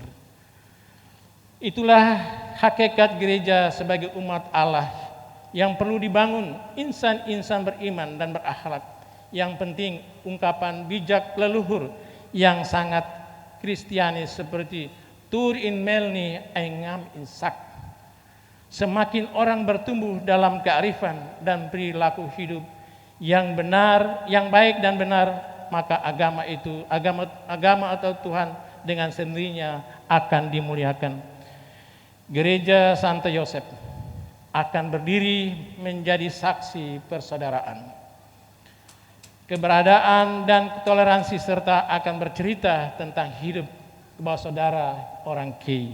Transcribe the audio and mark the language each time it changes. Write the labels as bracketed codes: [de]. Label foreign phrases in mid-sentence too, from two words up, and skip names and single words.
[id] Itulah hakikat gereja sebagai umat Allah yang perlu dibangun insan-insan beriman dan berakhlak. Yang penting ungkapan bijak leluhur yang sangat Kristianis seperti [kei] tur in melni engam insak. [id] Semakin orang bertumbuh dalam kearifan dan perilaku hidup yang benar, yang baik dan benar, maka agama atau Tuhan dengan sendirinya akan dimuliakan. Gereja Santo Yosef akan berdiri menjadi saksi persaudaraan, keberadaan dan toleransi, serta akan bercerita tentang hidup saudara orang Kei.